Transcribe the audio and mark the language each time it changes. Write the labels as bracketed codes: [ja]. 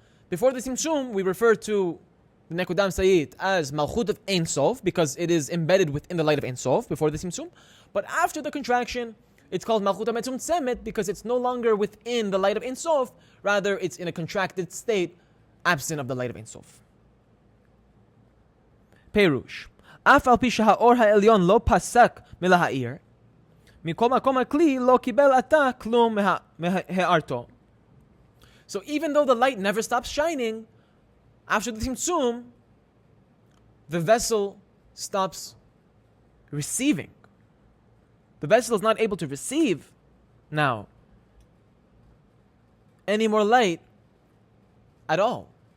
[en] Before the Tzimtzum, we refer to the Nekudayim Sayid as Malchut of Ein Sof because it is embedded within the light of Ein Sof before the Tzimtzum. But after the contraction, it's called Malchut HaMetzumtzemet because it's no longer within the light of Ein Sof, rather it's in a contracted state, absent of the light of Ein Sof. [he] Perush. Af al pi שהאור העליון לא פסק מלהאיר, מכל מקום הכלי לא קיבל עתה כלום מהארתו. [en] So even though the light never stops shining, after the Tzimtzum, the vessel stops receiving. The vessel is not able to receive now any more light at all.